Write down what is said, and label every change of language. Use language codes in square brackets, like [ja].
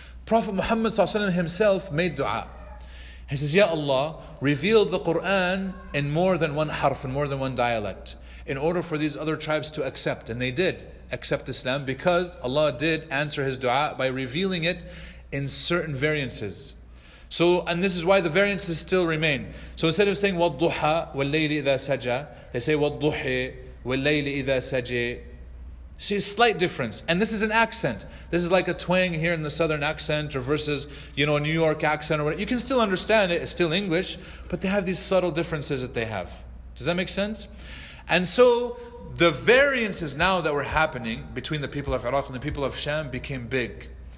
[en] Prophet Muhammad ﷺ himself made dua. He says, Ya Allah, reveal the Quran in more than one harf, in more than one dialect, in order for these other tribes to accept. And they did accept Islam because Allah did answer his dua by revealing it in certain variances. So, and this is why the variances still remain. So instead of saying [ar] وَالضُّحَى وَاللَّيْلِ إِذَا سَجَى, [en] they say [ar] وَالضُّحِي وَاللَّيْلِ إِذَا سَجَى. [en] See, a slight difference. And this is an accent. This is like a twang here in the southern accent or versus, a New York accent or whatever. You can still understand it. It's still English. But they have these subtle differences that they have. Does that make sense? And so the variances now that were happening between the people of Iraq and the people of Sham became big.